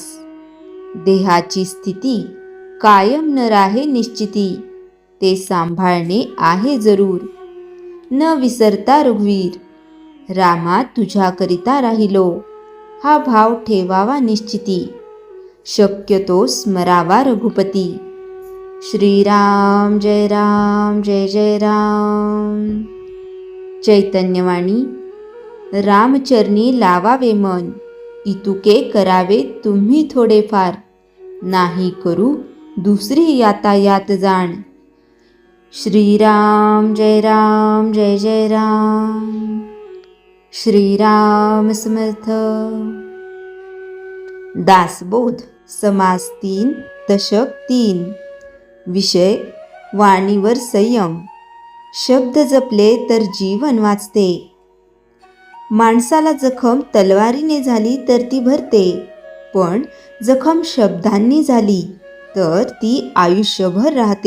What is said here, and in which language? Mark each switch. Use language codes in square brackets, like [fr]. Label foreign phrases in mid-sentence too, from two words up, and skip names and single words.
[mr] देहाची स्थिती कायम न राहे निश्चिती, ते सांभाळणे आहे जरूर। न विसरता रघुवीर, रामा तुझ्याकरिता राहिलो। हा भाव ठेवावा निश्चिती, शक्यतो स्मरावा रघुपती। श्रीराम जय जय राम। चैतन्यवाणी। रामचरणी लावावे मन, इतुके करावे तुम्ही थोडेफार। नाही करू दुसरी यातायात जाण। श्रीराम जय जय राम। श्रीराम समर्थ। दासबोध, समास 3, दशक 3। विषय वाणीवर संयम। शब्द जपले तर जीवन वाचते। माणसाला जखम तलवारीने झाली तर ती भरते, पण जखम शब्दांनी झाली तर ती आयुष्यभर राहते।